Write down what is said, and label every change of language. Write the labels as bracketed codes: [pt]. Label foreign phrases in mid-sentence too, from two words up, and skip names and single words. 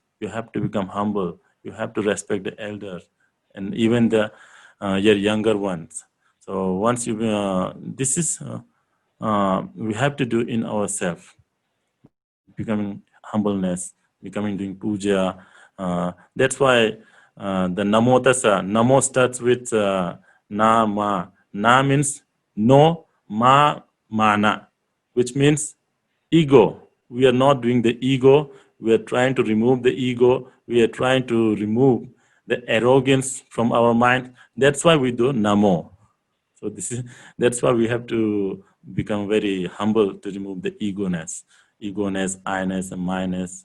[en] You have to become humble. You have to respect the elders and even your younger ones. So once you, we have to do in ourselves, becoming humbleness, becoming doing puja. That's why the Namo Tassa, Namo starts with Na Ma. Na means no, Ma Mana, which means ego. We are not doing the ego. We are trying to remove the ego. We are trying to remove the arrogance from our mind. That's why we do Namo. So that's why we have to become very humble to remove the ego-ness, I-ness, and my-ness.